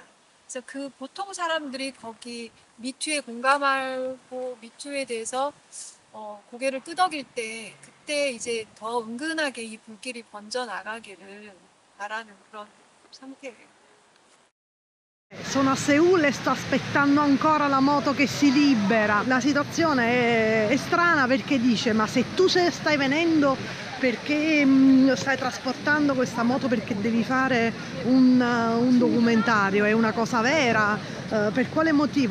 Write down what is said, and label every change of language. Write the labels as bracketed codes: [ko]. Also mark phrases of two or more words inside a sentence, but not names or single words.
[ko] 그래서 그 보통 사람들이 거기 미투에 공감하고 미투에 대해서 고개를 끄덕일 때 그때 이제 더 은근하게 이 불길이 번져 나가기를 바라는 그런 상태예요. [it] Sono a Seul e sto aspettando ancora la moto che si libera. La situazione è strana perché dice: ma se tu stai venendo perché stai trasportando questa moto perché devi fare un documentario, è una cosa vera, per quale motivo?